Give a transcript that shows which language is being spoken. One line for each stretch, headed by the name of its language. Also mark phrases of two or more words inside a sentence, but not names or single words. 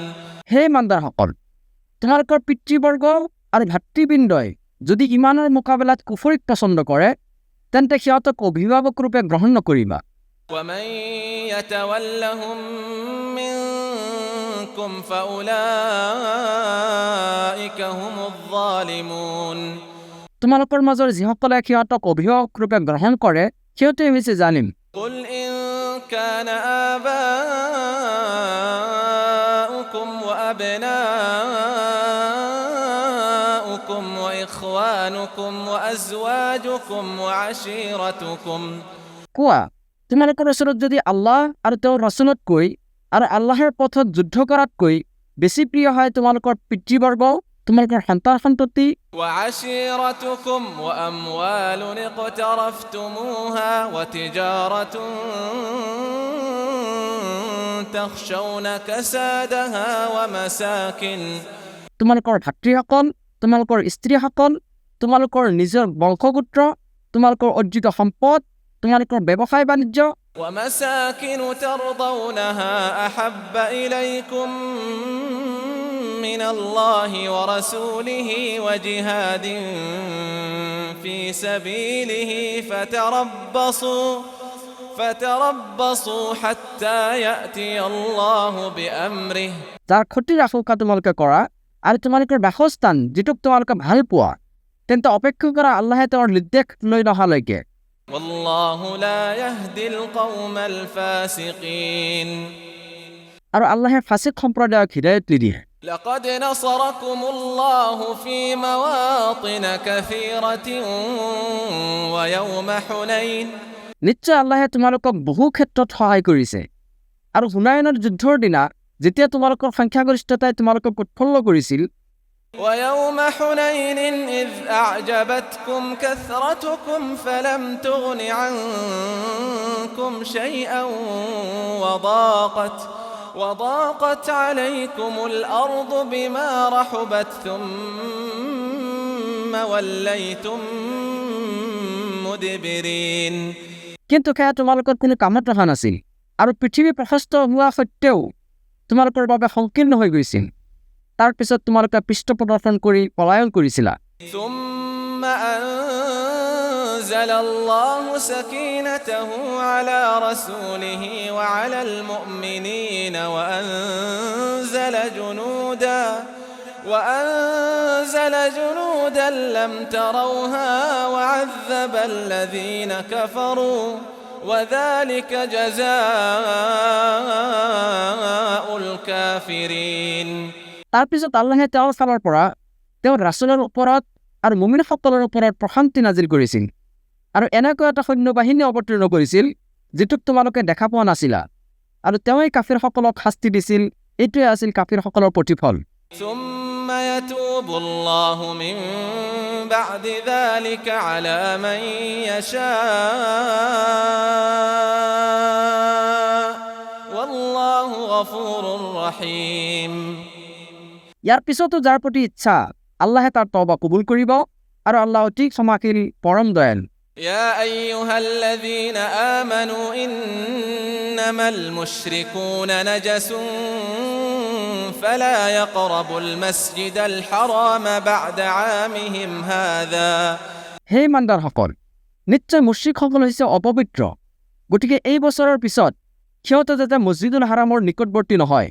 Assamese: হে ইমানদাৰসকল তোমালোকৰ পিতৃবৰ্গ আৰু ভাতৃবৃন্দই যদি ইমানৰ মোকাবিলাত কুফৰিক পছন্দ কৰে তেন্তে সিহঁতক অভিভাৱক ৰূপে গ্ৰহণ নকৰিবা
Arabic: ومن يتولهم منكم فأولئك هم الظالمون
Assamese: তোমালোকৰ মাজৰ যিসকলে সিহঁতক অভিভাৱক ৰূপে গ্ৰহণ কৰে সিহঁতে হৈছে জালিম
Arabic: قل إن كان آباؤكم وأبناؤكم وإخوانكم وأزواجكم وعشيرتكم
Assamese: কোৱা তোমালোকৰ ওচৰত যদি আল্লাহ আৰু তেওঁৰ ৰাসূলতকৈ আৰু আল্লাহৰ পথত যুদ্ধ কৰাতকৈ বেছি প্ৰিয় হয় তোমালোকৰ পিতৃবৰ্গ তোমালোকৰ সন্তান-সন্ততি
Arabic: وعشيرتكم وأموال اقترفتموها وتجارة تخشون كسادها ومساكن
Assamese: তোমালোকৰ ভাতৃসকল তোমালোকৰ স্ত্ৰীসকল তোমালোকৰ নিজৰ বংশগোত্ৰ তোমালোকৰ অৰ্জিত সম্পদ তোমালোকৰ ব্যৱসায় বাণিজ্য
Arabic: ومساكن ترضونها أحب إليكم من الله ورسوله وجهاد في سبيله فتربصوا حتى يأتي الله بأمره
Assamese: যাৰ ক্ষতিৰ আশংকা তোমালোকে কৰা আৰু তোমালোকৰ বাসস্থান যিটোক তোমালোকে ভাল পোৱা তেন্তে অপেক্ষা কৰা আল্লাহে তেওঁৰ নিৰ্দেশ লৈ নহালৈকে
Arabic: والله لا يهدي القوم الفاسقين
Assamese: আৰু আল্লাহে ফাসিক সম্প্ৰদায়ক হিদায়ত নিদিয়ে
Arabic: لقد نصركم الله في مواطن كثيرة ويوم حنين
Assamese: নিশ্চয় আল্লাহে তোমালোকক বহু ক্ষেত্ৰত সহায় কৰিছে আৰু হুনায়নৰ যুদ্ধৰ দিনা যেতিয়া তোমালোকৰ সংখ্যাগৰিষ্ঠতাই তোমালোকক উৎফুল্ল কৰিছিল
Arabic: ويوم حنين إذ أعجبتكم كثرتكم فلم تغن عنكم شيئا وضاقت عليكم الأرض بما رحبت ثم وليتم مدبرين
Assamese: কিন্তু সেয়া তোমালোকৰ কোনো কামত অহা নাছিল আৰু পৃথিৱী প্ৰশস্ত হোৱা সত্ত্বেও তোমালোকৰ বাবে সংকীৰ্ণ হৈ গৈছিল তাৰ পিছত তোমালোকে পৃষ্ঠ প্ৰদৰ্শন কৰি পলায়ন কৰিছিলা
Arabic: ثم أنزل الله سكينته على رسوله وعلى المؤمنين وأنزل جنودا لم تروها وعذب الذين كفروا وذلك جزاء الكافرين
Assamese: তাৰ পিছত আল্লাহে তেওঁৰ ফালৰ পৰা তেওঁৰ ৰাছুলৰ ওপৰত আৰু মুমিনসকলৰ ওপৰত প্ৰশান্তি নাজিল কৰিছিল আৰু এনেকুৱা এটা সৈন্যবাহিনী অৱতীৰ্ণ কৰিছিল যিটোক তোমালোকে দেখা পোৱা নাছিলা আৰু তেওঁই কাফিৰসকলক শাস্তি দিছিল এইটোৱে আছিল কাফিৰসকলৰ প্ৰতিফল
Arabic: ثم يتوب الله من بعد ذلك على من يشاء والله غفور رحيم
Assamese: ইয়াৰ পিছতো যাৰ প্ৰতি ইচ্ছা আল্লাহে তাৰ তওবা কবুল কৰিব আৰু আল্লাহ অতি ক্ষমাশীল পৰম দয়াল
Arabic: يا أيها الذين آمنوا إنما المشركون نجس فلا يقربوا المسجد الحرام بعد عامهم هذا
Assamese: হে ইমানদাৰসকল নিশ্চয় মুশ্ৰিকসকল হৈছে অপবিত্ৰ গতিকে এই বছৰৰ পিছত সিহঁতে যাতে মছজিদুল হাৰামৰ নিকটৱৰ্তী নহয়